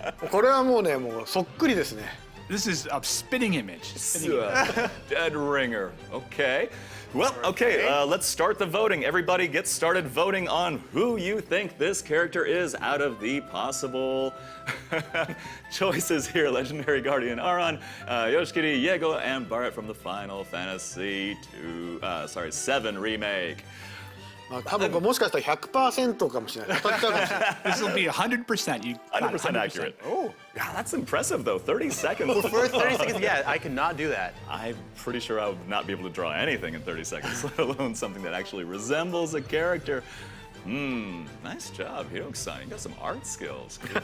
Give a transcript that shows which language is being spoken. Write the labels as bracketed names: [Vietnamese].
[Japanese] これはもうね、もうそっくりですね。 [English] This is a spitting image. Spitting image. Dead ringer. Okay. Well, okay, let's start the voting. Everybody get started voting on who you think this character is out of the possible choices here. Legendary Guardian Aran, Yoshikiri, Yego, and Barret from the Final Fantasy 7 Remake. [Japanese] まあ、多分これもしかしたら 100% かもしれない。当たっちゃうかもしれない。 [English] This will be 100%. You got 100% accurate. Oh, yeah, that's impressive though. 30 seconds. For 30 seconds, yeah, I could not do that. I'm pretty sure I would not be able to draw anything in 30 seconds, let alone something that actually resembles a character. Nice job, Hiroki-san. You got some art skills.